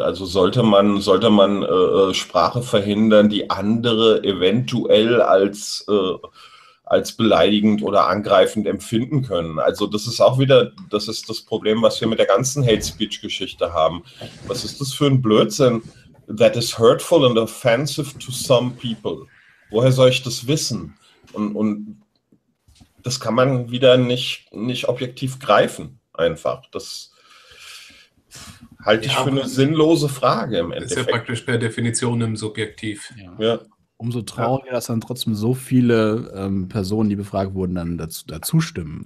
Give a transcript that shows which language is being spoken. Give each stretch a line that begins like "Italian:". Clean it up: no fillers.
German: Also sollte man Sprache verhindern, die andere eventuell als beleidigend oder angreifend empfinden können. Also das ist auch wieder, das ist das Problem, was wir mit der ganzen Hate-Speech-Geschichte haben. Was ist das für ein Blödsinn?
English: That is hurtful and offensive to some people.
German: Woher soll ich das wissen? Und das kann man wieder nicht objektiv greifen, einfach. Das halte ich für eine sinnlose Frage im Endeffekt. Ist ja praktisch per Definition im Subjektiv. Ja. Umso trauriger, dass dann trotzdem so viele Personen, die befragt wurden, dann dazu stimmen.